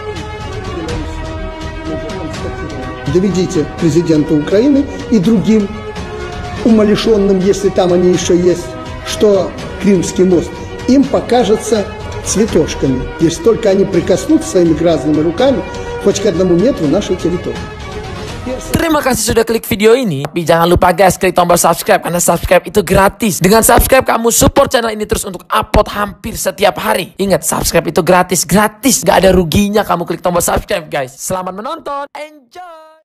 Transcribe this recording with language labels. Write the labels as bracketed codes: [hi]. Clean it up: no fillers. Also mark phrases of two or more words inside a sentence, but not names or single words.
[ru] Доведите президенту Украины и другим умалишенным, если там они еще есть, что Крымский мост им покажется цветочками, если только они прикоснутся своими грязными руками хоть к 1 метру нашей территории. [id] Terima kasih sudah klik video ini. Tapi jangan lupa guys, klik tombol subscribe karena subscribe itu gratis. Dengan subscribe kamu [en] support channel [id] ini terus untuk upload hampir setiap hari. Ingat, subscribe itu gratis, gak ada ruginya kamu klik tombol subscribe guys. Selamat menonton, enjoy.